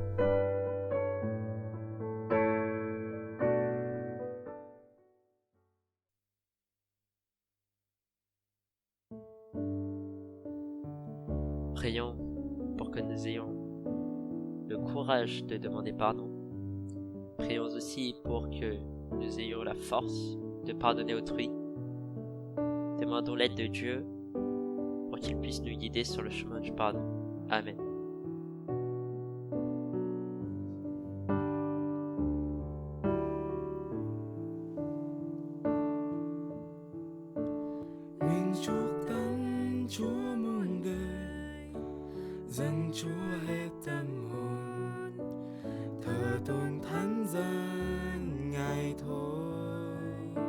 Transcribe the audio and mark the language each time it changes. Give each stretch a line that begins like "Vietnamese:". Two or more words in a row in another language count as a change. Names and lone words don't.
French: Prions pour que nous ayons le courage de demander pardon. Prions aussi pour que nous ayons la force de pardonner autrui. Demandons l'aide de Dieu pour qu'il puisse nous guider sur le chemin du pardon. Amen.
Vietnamese: Nguyện chúc tấn Chúa muôn đời, dâng Chúa hết tâm hồn, thờ tôn thánh dân Ngài thôi.